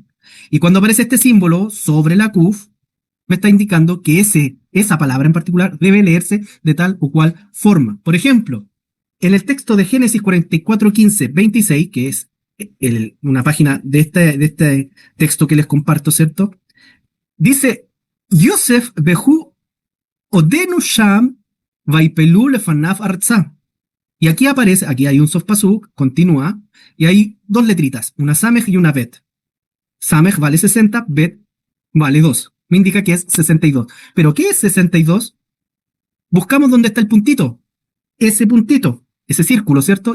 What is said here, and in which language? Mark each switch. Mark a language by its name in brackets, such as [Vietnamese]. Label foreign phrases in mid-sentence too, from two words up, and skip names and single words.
[Spanish] Y cuando aparece este símbolo sobre la Kuf, me está indicando que esa palabra en particular debe leerse de tal o cual forma. Por ejemplo, en el texto de Génesis 44, 15, 26, que es una página de este texto que les comparto, ¿cierto? Dice, [Hebrew] יוסף והוא עודנו שם ויפלו לפניו ארצה. [Spanish] Y aquí aparece, aquí hay un [Hebrew] סוף פסוק, [Spanish] continúa, y hay dos letritas, una samej y una bet. Samej vale 60, bet vale 2. Me indica que es 62. ¿Pero qué es 62? Buscamos dónde está el puntito. Ese puntito, ese círculo, ¿cierto?